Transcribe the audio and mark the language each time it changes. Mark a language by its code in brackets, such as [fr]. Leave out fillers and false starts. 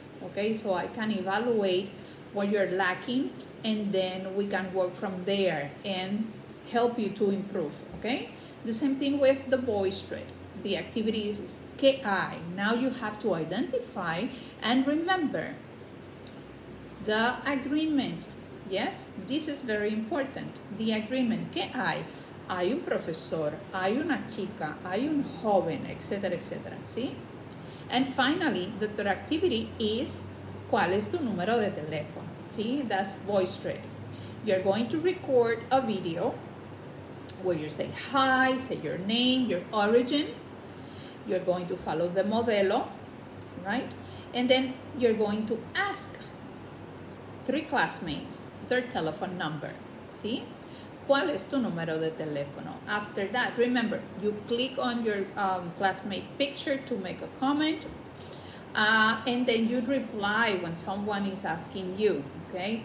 [en] Okay, so I can evaluate what you're lacking, and then we can work from there and help you to improve, okay? The same thing with the voice thread. The activity is [es] ¿qué hay? [en] Now you have to identify and remember the agreement. Yes, this is very important. The agreement, [es] ¿qué hay? Hay un profesor, hay una chica, hay un joven, etc., etc., ¿sí? [en] And finally, the third activity is [es] ¿cuál es tu número de teléfono? [en] See, that's voice thread. You're going to record a video where you say hi, say your name, your origin. You're going to follow the modelo, right? And then you're going to ask 3 classmates their telephone number. See? [es] ¿Cuál es tu número de teléfono? [en] After that, remember, you click on your classmate picture to make a comment, and then you reply when someone is asking you, okay?